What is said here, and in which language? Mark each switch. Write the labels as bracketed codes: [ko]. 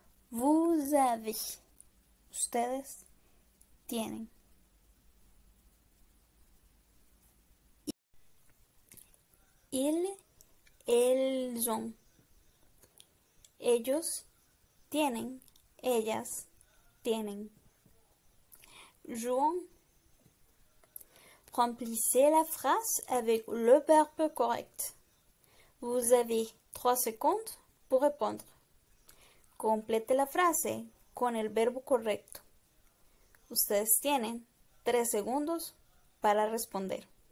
[fr] Vous avez. [es] Ustedes tienen. [fr] Ils, elles ont. [es] Ellos tienen, ellas tienen. [fr] Jouons. Remplissez la phrase avec le verbe correct. Vous avez 3 secondes pour répondre. [es] Complete la frase con el verbo correcto. Ustedes tienen 3 segundos para responder.